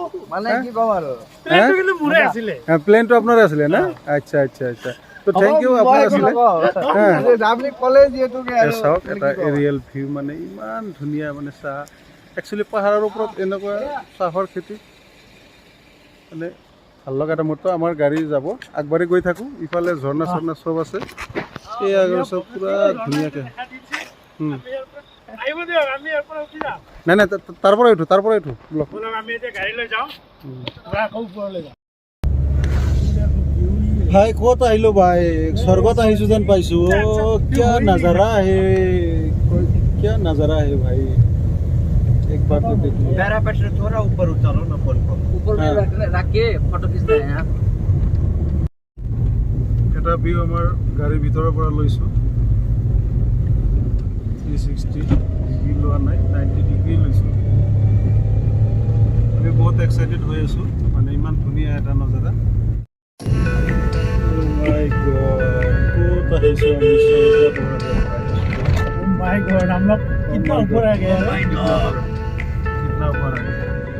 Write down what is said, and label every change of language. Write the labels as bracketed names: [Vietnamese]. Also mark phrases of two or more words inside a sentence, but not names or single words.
[Assamese] প্লেনটো আপোনাৰ আছিলে না আচ্ছা তো থেংক ইউ আপোনাৰ আছিলে চাওক এটা এৰিয়েল ভিউ মানে ইমান ধুনীয়া মানে চাহ একচুৱেলি পাহাৰৰ ওপৰত এনেকুৱা চাহৰ খেতি মানে ভাল লগা এটা মুহূৰ্ত আমাৰ গাড়ী যাব আগবাঢ়ি গৈ থাকোঁ ইফালে ঝৰ্ণা চৰ্ণা চব আছে এই আগৰ চব পূৰা ধুনীয়াকৈ নাই তাৰ পৰা উঠো ভাই ক'ত আহিলো ভাই স্বৰ্গত আহিছোঁ যেন পাইছোঁ [Hindi] क्या नज़ारा है भाई एक बार तो देखिए पैरापेट से थोड़ा ऊपर उतारो ना फोन को ऊपर में रख के फोटो खींचना है यहां [Assamese] এটা ভিউ আমাৰ গাড়ীৰ ভিতৰৰ পৰা লৈছো 360 ডিগ্ৰী লোৱা নাই 90 ডিগ্ৰী লৈছো আমি বহুত এক্সাইটেড হৈ আছো মানে ইমান ধুনীয়া এটা নজাৰা [English] my god [Assamese] কোত আহিছো আমি স্বৰ্গত [English] my god [Hindi] हम लोग कितना ऊपर आ गए [Assamese] हैं कितना ऊपर आ गए